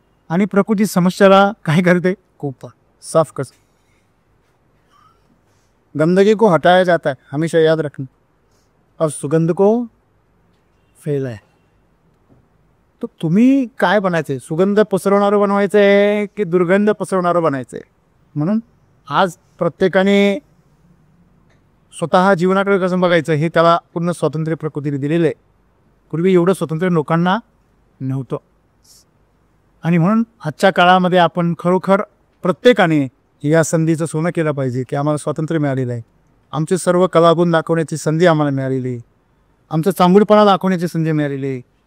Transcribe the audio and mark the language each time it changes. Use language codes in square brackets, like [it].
[mr] आणि प्रकृती समस्याला काय करते? कोपा साफ कर. [hi] गंदगी को हटाया जाता है, हमेशा याद रखना, और सुगंध को फैला है. [mr] तर तुम्ही काय बनायचंय? सुगंध पसरवणारं बनवायचं आहे की दुर्गंध पसरवणारं बनायचं आहे? म्हणून आज प्रत्येकाने स्वतः जीवनाकडे कसं बघायचं हे त्याला पूर्ण स्वातंत्र्य प्रकृतीने दिलेलं आहे. पूर्वी एवढं स्वातंत्र्य लोकांना नव्हतं. आणि म्हणून आजच्या काळामध्ये आपण खरोखर प्रत्येकाने या संधीचं सोनं केलं पाहिजे की आम्हाला स्वातंत्र्य मिळालेलं आहे, आमचे सर्व कलागुण दाखवण्याची संधी आम्हाला मिळालेली आहे, आमचं चांगुलपणा दाखवण्याची संधी मिळालेली आहे.